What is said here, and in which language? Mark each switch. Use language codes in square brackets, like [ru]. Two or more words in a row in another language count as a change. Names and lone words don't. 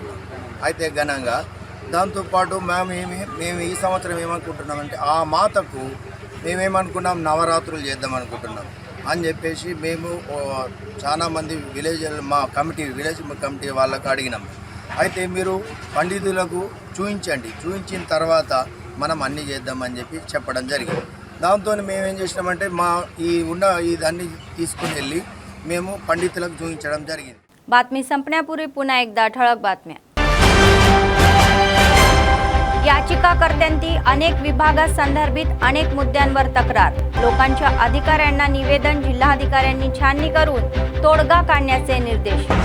[te] అయితే ఘనంగా దాంతోపాటు మేము ఈ సంవత్సరం ఏమనుకుంటున్నామంటే ఆ మాతకు మేమేమనుకున్నాం నవరాత్రులు చేద్దాం అనుకుంటున్నాం అని చెప్పేసి మేము చాలామంది [en] village committee [te] వాళ్ళకు అడిగినాం. అయితే మీరు పండితులకు చూపించిన తర్వాత మనం అన్నీ చేద్దామని చెప్పడం జరిగింది. దాంతో మేమేం చేసినామంటే ఇదన్నీ తీసుకుని వెళ్ళి మేము पंडितुలకు చూపించడం జరిగింది. [mr] बातमी संपण्यापूर्वी पुन्हा एकदा ठळक बातम्या. याचिकाकर्त्यांची अनेक विभागासंदर्भित अनेक मुद्द्यांवर तक्रार. लोकांच्या अधिकाऱ्यांना निवेदन. जिल्हाधिकाऱ्यांनी छाननी करून तोडगा काढण्याचे निर्देश.